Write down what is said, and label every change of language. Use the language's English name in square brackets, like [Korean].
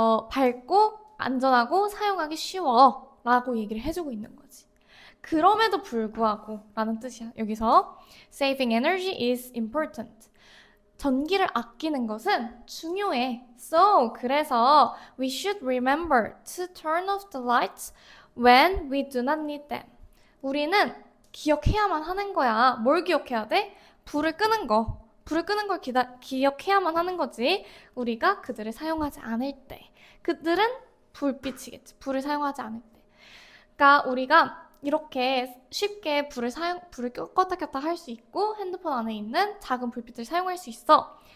[Korean] 밝고 안전하고 사용하기 쉬워 라고 얘기를 해주고 있는 거지. 그럼에도 불구하고 라는 뜻이야. 여기서 [English] saving energy is important. [Korean] 전기를 아끼는 것은 중요해. [English] So, [Korean] 그래서 [English] we should remember to turn off the lights when we do not need them. [Korean] 우리는 기억해야만 하는 거야. 뭘 기억해야 돼? 불을 끄는 거. 불을 끄는 걸 기억해야만 하는 거지. 우리가 그들을 사용하지 않을 때. 그들은 불빛이겠지. 불을 사용하지 않을 때. 그러니까 우리가 이렇게 쉽게 불을 껐다 켰다 할 수 있고 핸드폰 안에 있는 작은 불빛을 사용할 수 있어.